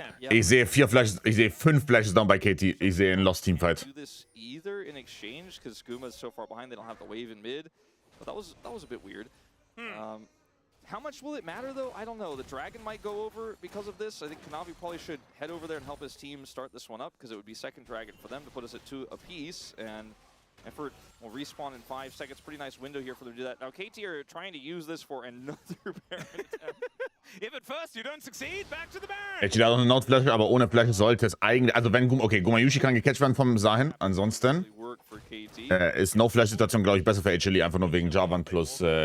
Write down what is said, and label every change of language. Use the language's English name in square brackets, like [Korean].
[German] Ich sehe 4 Flashes, ich sehe 5 Flashes down bei KT. Ich sehe einen Lost Teamfight. [English] Do this either in exchange because Guma's so far behind they don't have the wave in mid. But that was a bit weird. How much will it matter though? I don't know. The Dragon might go over because of this. I think Kanavi probably should head over there and help his team start this one up because it would be second Dragon for them to put us at 2 apiece, and Effort will respawn in 5 seconds. Pretty nice window here for them to do that. Now KT are trying to use this for another Baron attempt. If at first you don't succeed, back to the Baron. [German] HLE hat auch eine Node-Flasche, aber ohne Flasche sollte es eigentlich... Also wenn... Okay, Gumayushi kann gecatcht werden vom Sahin. Ansonsten ist No-Flash-Situation, glaube ich, besser für HLE. Einfach nur wegen Jarvan plus...